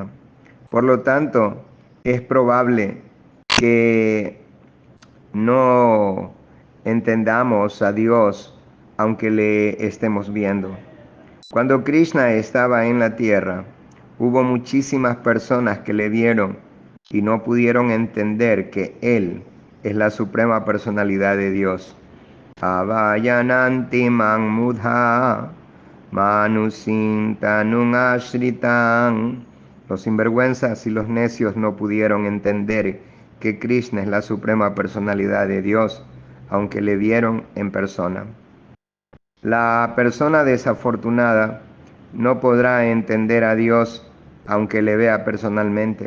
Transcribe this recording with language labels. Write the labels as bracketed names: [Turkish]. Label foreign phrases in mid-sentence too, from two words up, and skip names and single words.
[Spanish] Por lo tanto, es probable que no entendamos a Dios aunque le estemos viendo. Cuando Krishna estaba en la tierra, hubo muchísimas personas que le vieron y no pudieron entender que Él es la suprema personalidad de Dios. [Sanskrit] अवजानन्ति मां मूढा मानुषीं तनुम् आश्रितम्. [Spanish] Los sinvergüenzas y los necios no pudieron entender que Krishna es la suprema personalidad de Dios, aunque le vieron en persona. La persona desafortunada no podrá entender a Dios aunque le vea personalmente.